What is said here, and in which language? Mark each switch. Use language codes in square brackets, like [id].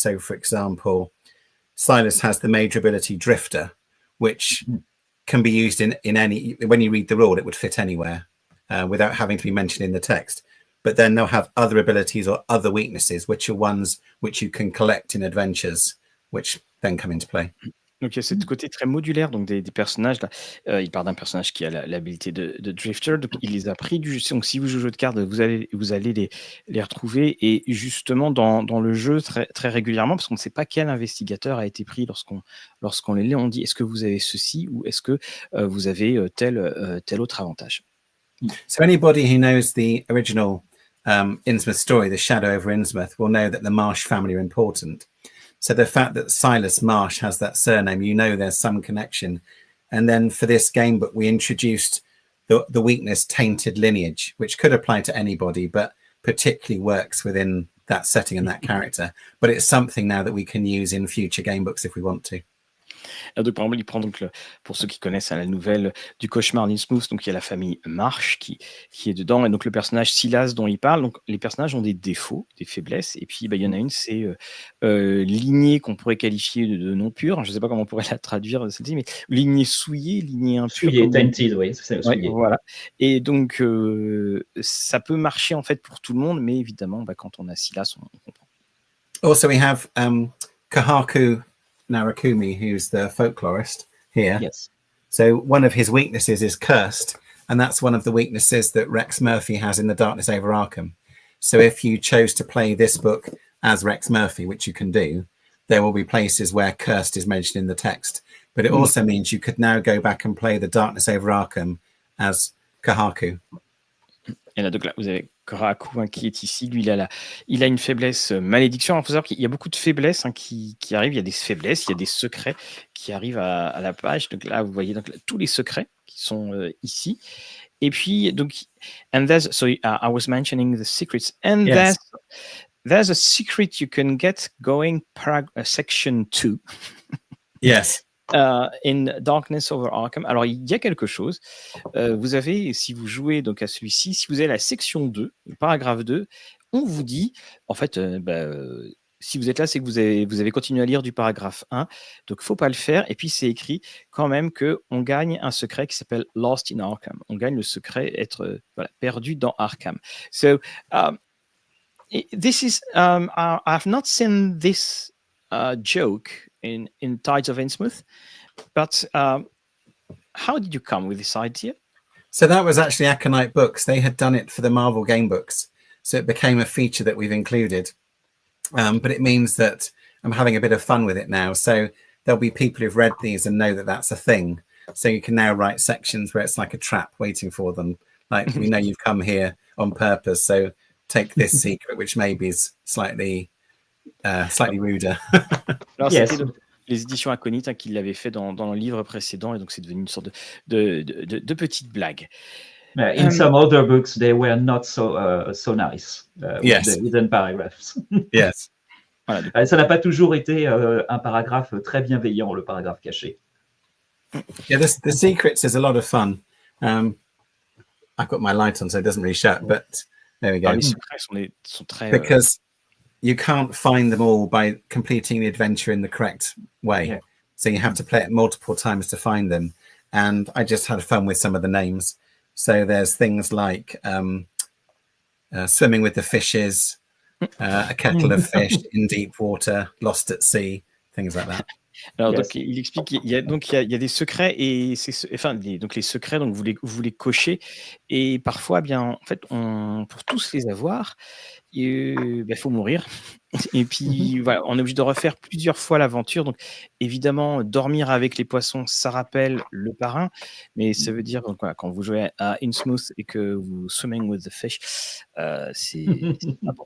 [en] So, for example, Silas has the major ability Drifter, which can be used in any, when you read the rule, it would fit anywhere without having to be mentioned in the text. But then they'll have other abilities or other weaknesses, which are ones which you can collect in adventures, which then come into play. [fr] Donc il y a ce côté très modulaire donc des personnages là. Il part d'un personnage qui a l'habilité de Drifter, donc il les a pris du jeu. Donc si vous jouez au jeu de cartes, vous allez les retrouver, et justement dans le jeu très, très régulièrement, parce qu'on ne sait pas quel investigateur a été pris lorsqu'on les lit, on dit est-ce que vous avez ceci ou est-ce que vous avez tel autre avantage. [en] So anybody who knows the original Innsmouth story, The Shadow over Innsmouth, will know that the Marsh family are important. So the fact that Silas Marsh has that surname, there's some connection. And then for this game book, we introduced the weakness tainted lineage, which could apply to anybody, but particularly works within that setting and that character. But it's something now that we can use in future game books if we want to. [fr] Donc, par exemple, il prend donc pour ceux qui connaissent la nouvelle du cauchemar d'Innsmouth, donc il y a la famille Marsh qui est dedans, et donc le personnage Silas dont il parle. Donc les personnages ont des défauts, des faiblesses, et puis il y en a une, c'est lignée qu'on pourrait qualifier de non pure. Je ne sais pas comment on pourrait la traduire celle-ci, mais lignée souillée, lignée impure. Souillée, tainted, oui, c'est souillée. Voilà. Et donc ça peut marcher en fait pour tout le monde, mais évidemment, quand on a Silas, on comprend. [en] Also, we have Kahaku Narakumi, who's the folklorist. here. Yes. So one of his weaknesses is cursed, and that's one of the weaknesses that Rex Murphy has in The Darkness Over Arkham. So if you chose to play this book as Rex Murphy, which you can do, there will be places where cursed is mentioned in the text. But it also means you could now go back and play The Darkness Over Arkham as Kahaku. [fr] Et là, donc là, vous avez Koraku hein, qui est ici. Lui, il a une faiblesse malédiction. Il faut savoir qu'il y a beaucoup de faiblesses hein, qui arrivent. Il y a des faiblesses, il y a des secrets qui arrivent à la page. Donc là, vous voyez donc, là, tous les secrets qui sont ici. Et puis, donc, [en] and there's, so I was mentioning the secrets. And Yes. there's a secret you can get going section 2. Yes. In Darkness Over Arkham. [fr] Alors, il y a quelque chose. Vous avez, si vous jouez donc à celui-ci, si vous avez la section 2, le paragraphe 2, on vous dit, en fait, si vous êtes là, c'est que vous avez continué à lire du paragraphe 1, donc il ne faut pas le faire. Et puis, c'est écrit quand même qu'on gagne un secret qui s'appelle Lost in Arkham. On gagne le secret être perdu dans Arkham. [en] So, this is, I've not seen this joke in Tides of Innsmouth, but how did you come with this idea? So that was actually Aconite Books. They had done it for the Marvel game books. So it became a feature that we've included. But it means that I'm having a bit of fun with it now. So there'll be people who've read these and know that that's a thing. So you can now write sections where it's like a trap waiting for them. Like, we know you've come here on purpose. So take this secret, which maybe is slightly ruder. [fr] Alors, c'était donc les éditions Aconites hein, qui l'avaient fait dans le livre précédent, et donc c'est devenu une sorte de petite blague. [en] In some other books, they were not so nice Yes. with the hidden paragraphs. Yes. [fr] Voilà, ça n'a pas toujours été un paragraphe très bienveillant, le paragraphe caché. [en] Yeah, the secrets is a lot of fun. I've got my light on, so it doesn't really shut, but there we go. [fr] Les secrets sont très... [en] Because you can't find them all by completing the adventure in the correct way. Yeah. So you have to play it multiple times to find them. And I just had fun with some of the names. So there's things like swimming with the fishes, a kettle of fish in deep water, lost at sea, things like that. [fr] Alors, donc, il explique qu'il y a des secrets, et donc les secrets, donc vous les cochez, et parfois, bien, en fait, pour tous les avoir, il faut mourir. Et puis, voilà, on est obligé de refaire plusieurs fois l'aventure. Donc, évidemment, dormir avec les poissons, ça rappelle le parrain, mais ça veut dire, donc, voilà, quand vous jouez à Innsmouth et que vous [en] swimming with the fish, [fr] c'est pas bon.